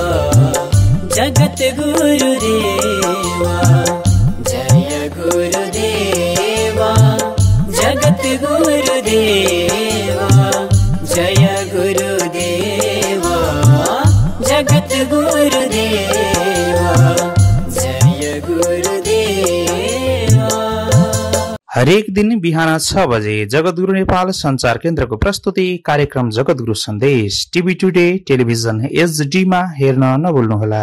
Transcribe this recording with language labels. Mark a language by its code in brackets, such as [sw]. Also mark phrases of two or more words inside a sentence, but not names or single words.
[ne] जगत गुरुदेवा जय गुरुदेवा जगत गुरुदेवा जय गुरुदेवा जगत गुरुदेवा जय गुरुदेवा। हरेक दिन बिहान 6 बजे जगद्गुरु नेपाल संचार केन्द्रको प्रस्तुति कार्यक्रम जगद्गुरु सन्देश टिभी टुडे टेलिभिजन एचडी मा हेर्न नभुल्नुहोला।